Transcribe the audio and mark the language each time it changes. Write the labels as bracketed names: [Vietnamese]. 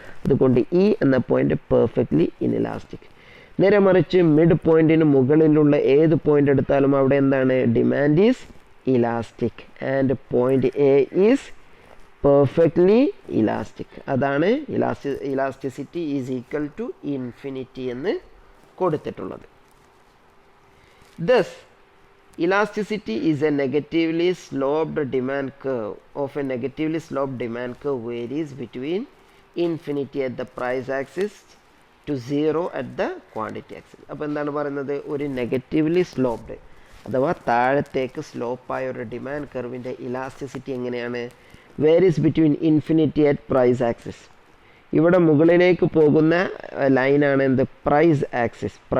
[Malayalam] അതുകൊണ്ട് ഇ എന്ന point [English] Perfectly inelastic. [Malayalam] നേരെ മറിച്ച് മിഡ് പോയിന്റിന് മുകളിലുള്ള ഏത് പോയിന്റ് എടുത്താലും അവിടെ എന്താണ്? [English] Demand is elastic and point A is perfectly elastic. [Malayalam] അതാണ് [English] elasticity is equal to infinity [Malayalam] എന്ന് കൊടുത്തിട്ടുള്ളത്. [English] Thus, elasticity is a negatively sloped demand curve. Of a negatively sloped demand curve varies between infinity at the price axis to 0 at the quantity axis. [Malayalam] അപ്പോൾ എന്താണ് പറയുന്നത്? ഒരു negatively sloped അഥവാ താഴത്തേക്ക് സ്ലോപ്പായ ഒരു demand കർവിൻ്റെ elasticity എങ്ങനെയാണ്? [English] Varies between infinity at price axis. [Malayalam] ഇവിടെ മുകളിലേക്ക് പോകുന്ന ലൈനാണ് എന്ത്? [English] Price axis.